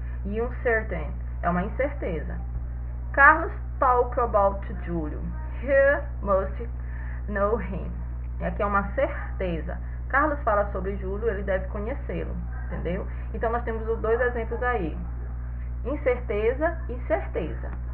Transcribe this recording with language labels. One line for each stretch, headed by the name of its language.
Portuguese: E uncertain é uma incerteza.
English: Carlos talk about Júlio. He must know him.
Portuguese: E aqui é uma certeza. Carlos fala sobre Júlio, ele deve conhecê-lo. Entendeu? Então nós temos os dois exemplos aí. Incerteza e certeza.